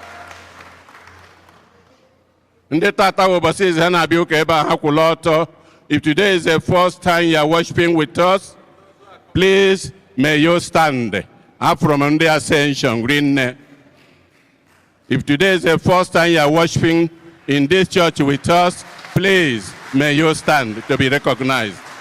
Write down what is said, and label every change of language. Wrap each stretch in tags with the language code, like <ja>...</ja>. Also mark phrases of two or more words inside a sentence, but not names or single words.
<ig>Melchizedek. Ndị tata bụ ụbọchị izi ha na-abịa ụka ebe a, ha kwụla ọtọ.</ig> <en>If today is the first time you are worshiping with us, please may you stand.</en> <ig>Afro m ndị Ascension,</ig> <en>Green. If today is the first time you are worshiping in this church with us, please may you stand to be recognized.</en>